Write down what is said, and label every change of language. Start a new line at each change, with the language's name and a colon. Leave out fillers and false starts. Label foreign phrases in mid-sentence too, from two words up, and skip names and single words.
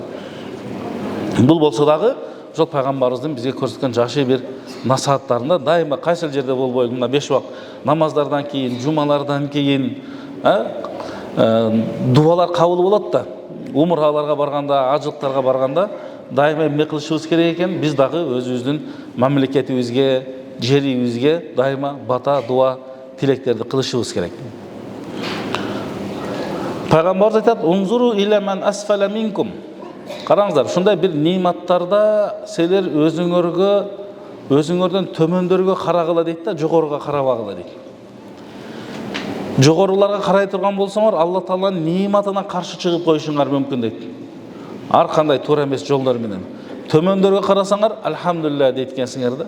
Kyrgyz: Бул болсо дагы ошол пайгамбарыбыздын бизге көрсөткөн жакшы бир насааттарында дайыма кайсыл жерде болбойду, мына 5 убак намаздардан кийин, жумалардан кийин дуалар кабыл болот да. Умураларга барганда, ажылыктарга барганда дайыма эмне кылышыбыз керек экен? Биз дагы өзүбүздүн мамлекетибизге, жерибизге дайыма бата, дуа, тилектерди кылышыбыз керек. Пайгамбарыбыз айтат:
Arabic: "انظروا إلى من أسفل منكم."
Kyrgyz: Караңыздар, ушундай бир нематтарда силер өзүңөрдөн төмөндөргө карагыла дейт да, жогоруга карабагыла дейт. Жогоруларга карай турган болсоңор, Алла Тааланын нематына каршы чыгып коюшуңар мүмкүн дейт. Ар кандай туура эмес жолдор менен. Төмөндөргө карасаңар, альхамдулилля дейткенсиңер да.